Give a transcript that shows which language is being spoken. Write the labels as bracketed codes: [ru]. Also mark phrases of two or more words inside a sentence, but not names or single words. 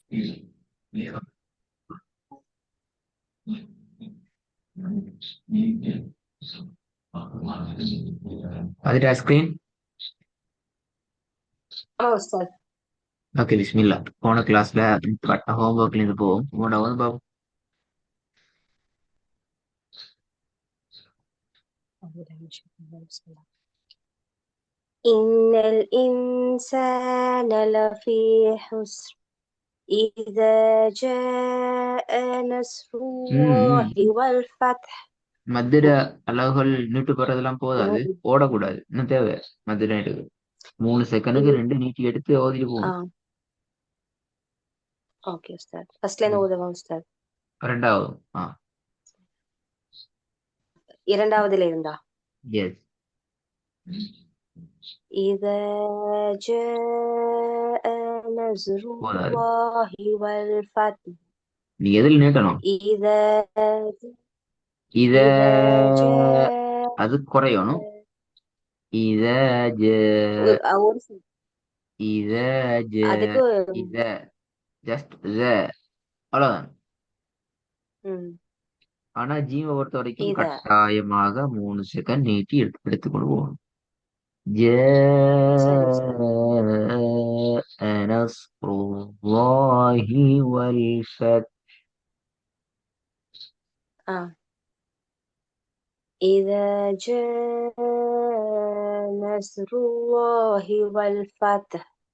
[ta] பார்த்துட்டா ஸ்கிரீன்? ஆமா உஸ்தாத். ஓகே, பிஸ்மில்லா. போன கிளாஸ்ல பட்ட ஹோம்ஒர்க்ல இருந்து போவோம். உங்களோட வந்து பாப்போம். [ar] إن الإنسان لفي خسر إذا جاء نصر الله ம். والفتح. [ta] மத்திர அளவுகள் நீட்டு போறதெல்லாம் போதாது, ஓடக்கூடாது. இன்னும் தேவை மத்திர நீட்டுக்கு 3 செகண்டுக்கு 2 நீட்டி எடுத்து ஓதிட்டு போகணும். ஓகே உஸ்தாத். ஃபர்ஸ்ட்ல இருந்து ம். ஓதுவா உஸ்தாத்? ரெண்டாவது. ஆ. இரண்டாவதுல இருந்தா? எஸ். [ar] إذا جاء نصر [ta] போதாது. [ar] الله والفتح. [ta] நீ எதில் நீட்டணும்? [ar] إذا [ta] இத [ar] إذا جاء [ta] அது குறையணும். இத ஜ ஒரு இத ஜ அதுக்கு இத ஜஸ்ட் அவ்வளவுதான். ம், ஆனா ஜீவை பொறுத்த வரைக்கும் இத கட்டாயமாக 3 செகண்ட் நீட்டி எடுத்துக்கொண்டு போகணும். சரி உஸ்தாத். [ar] جاء نصر الله والفتح. ஆ. إذا جاء نصر الله والفتح.